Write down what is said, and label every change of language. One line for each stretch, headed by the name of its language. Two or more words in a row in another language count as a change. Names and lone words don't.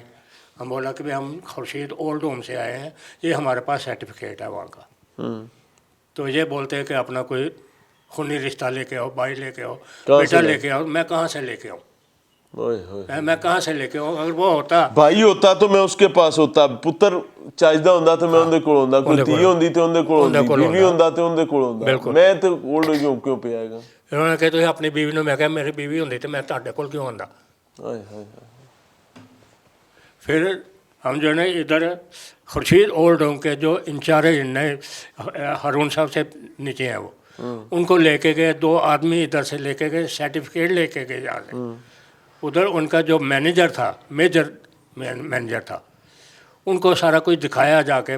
Urdu: ہم بولا کہ ہم خورشید اولڈ ہوم سے آئے ہیں, یہ ہمارے پاس سرٹیفکیٹ ہے وہاں کا. تو یہ بولتے ہیں کہ اپنا کوئی خونی رشتہ لے کے آؤ, بھائی لے کے آؤ, بیٹا لے کے آؤ. میں کہاں سے لے کے آؤں, میں کہاں سے لے کے آؤں؟ اگر وہ ہوتا, بھائی ہوتا تو میں اس کے پاس ہوتا,
Punjabi: پتر چاہیدہ ہوندا تو میں اندے کول ہوندا, کوئی دھی ہوندی تو اندے کول ہوندی, بیوی ہوندا تو اندے کول ہوندا.
Urdu: میں تو
English: old age home
Urdu: کیوں پہ آئے گا؟ انہوں نے کہا تو اپنی بیوی نے, میں کہا
Punjabi: میری بیوی ہوندی تو میں تہاڈے کول کیوں آندا.
Urdu: پھر ہم جو ہے نا ادھر خورشید اولڈ ہوم کے جو انچارج نئے ہارون صاحب سے نیچے ہیں, وہ ان کو لے کے گئے. 2 آدمی ادھر سے لے کے گئے, سرٹیفکیٹ لے کے گئے جا کے. ادھر ان کا جو مینیجر تھا,
English: major manager
Urdu: تھا, ان کو سارا کچھ دکھایا جا کے.